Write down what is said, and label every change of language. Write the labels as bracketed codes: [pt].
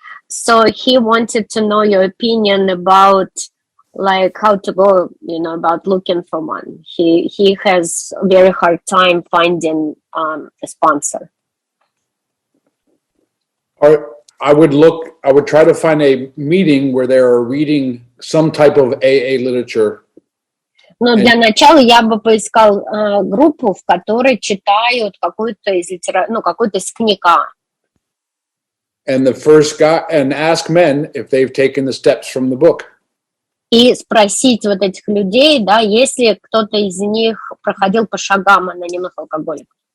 [en] So he wanted to know your opinion about like how to go, you know, about looking for one. He has a very hard time finding a sponsor. I would try to find a meeting where they are reading some type of AA literature. [ru] Но для начала я бы поискал группу, в которой читают какую-то из какую-то из книг. [en] And the first guy, and ask men if they've taken the steps from the book. [ru] И спросить вот этих людей, да, если кто-то из них проходил по шагам анонимных алкоголиков.